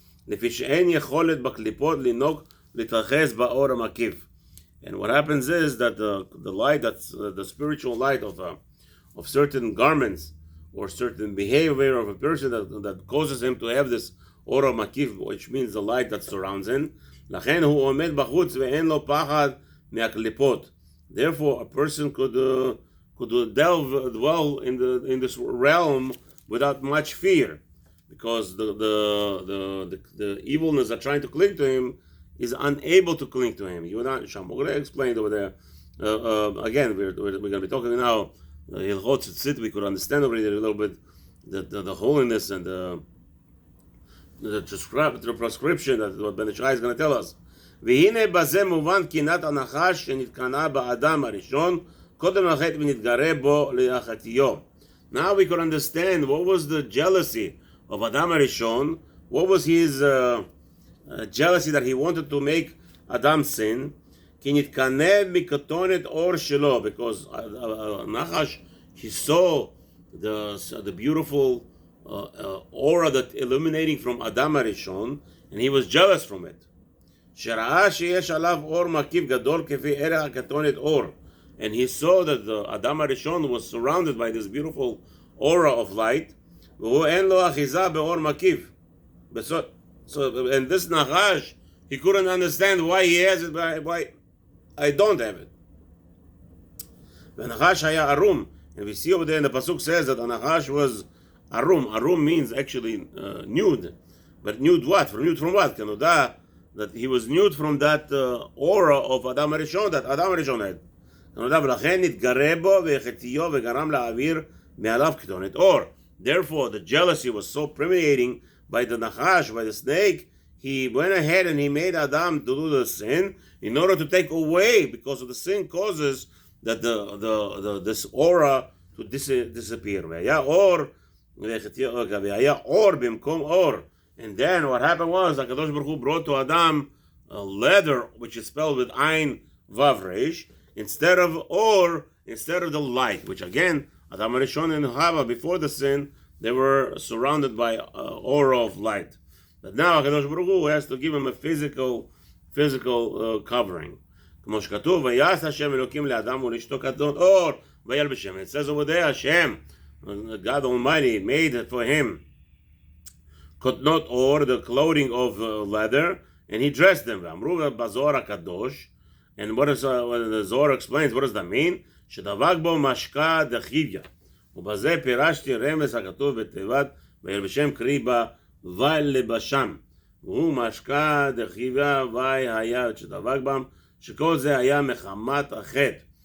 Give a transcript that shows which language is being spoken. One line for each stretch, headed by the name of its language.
Hebrew: לפי שאין יכולת בקליפות לנהוג להתרחז באור המקיף.
English: And what happens is that the light, that's the spiritual light of certain garments or certain behavior of a person that causes him to have this aura makif, which means the light that surrounds him.
Hebrew: לכן הוא עומד בחוץ ואין לו פחד מהקליפות.
English: Therefore, a person could dwell in this realm without much fear, because the evilness that trying to cling to him is unable to cling to him. You and I, Shamogre explained over there. Again, we're going to be talking now. Halachot Tzitzit, we could understand already a little bit the holiness and the prescription that what Ben Ish Chai is going to tell us.
Hebrew: והנה בזה מובן קנאת הנחש שנתקנאה באדם הראשון קודם לחטא ונתגרה בו להחטיו.
English: Now we could understand what was the jealousy of Adam HaRishon. What was his jealousy that he wanted to make Adam sin,
Hebrew: כי נתקנא מקטונת אור שלו,
English: because Nachash, he saw the beautiful aura that illuminating from Adam HaRishon, and he was jealous from it.
Hebrew: שראה שיש עליו אור מקיף גדול כפי ערך הקטונת אור,
English: and he saw that the Adam HaRishon was surrounded by this beautiful aura of light,
Hebrew: והוא אין לו אחיזה באור מקיף.
English: So, and this Nachash, he couldn't understand why he has it, why I don't have it.
Hebrew: והנחש היה ערום,
English: and we see over there in the pasuk says that the Nachash was ערום. ערום means actually nude, but nude what? Nude from what? כנודע that he was nude from that aura of Adam HaRishon that Adam HaRishon had.
Hebrew: כנודע ולכן נתגרה בו והחטיאו וגרם להעביר מעליו כתונת אור.
English: Therefore, the jealousy was so permeating by the Nachash, by the snake, he went ahead and he made Adam to do the sin in order to take away, because of the sin causes that this aura to disappear.
Hebrew: והיה אור במקום אור.
English: And then what happened was, HaKadosh Baruch Hu brought to Adam a leather, which is spelled with Ain Vav Reish, instead of or, instead of the light, which again, Adam HaRishon and Hava, before the sin, they were surrounded by aura of light. But now HaKadosh Baruch Hu has to give him a physical covering.
Hebrew: כמו שכתוב, ויעש השם אלוקים לאדם ולאשתו קטנות אור וילבשם.
English: It says over there, Hashem, God Almighty, made for him kotnot or, the clothing of leather, and he dressed them.
Hebrew: ואמרו בזוהר הקדוש,
English: and what the Zohar explains, what does that mean?
Hebrew: שדבק בו משקה דחיביה. ובזה פירשתי רמז הכתוב בתיבת וילבשם קריבה וילבשם. והוא משקה דחיביה והיה שדבק בם, שכל זה היה מחמת החטא.